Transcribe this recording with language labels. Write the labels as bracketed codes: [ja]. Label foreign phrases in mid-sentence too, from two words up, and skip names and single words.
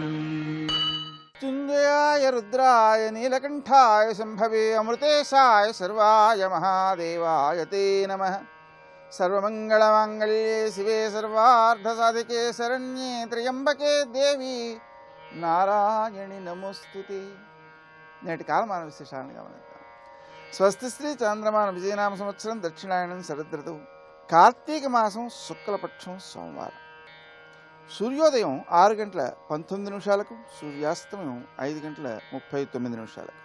[sa] मृत्युञ्जयाय रुद्राय नीलकण्ठाय शम्भवे अमृतेशाय सर्वाय महादेवाय ते नमः। सर्वमङ्गलमाङ्गल्ये शिवे सर्वार्धसाधिके शरण्ये त्र्यम्बके देवी नारायणि नमोस्तुते। [te] నేటి కాలమాన విశేషాలను గమనిద్దాం. స్వస్తి శ్రీ చాంద్రమాన విజయనామ సంవత్సరం దక్షిణాయనం శరదృతువు కార్తీక మాసం శుక్లపక్షం సోమవారం. సూర్యోదయం 6 గంటల 19 నిమిషాలకు, సూర్యాస్తమయం 5 గంటల 39 నిమిషాలకు.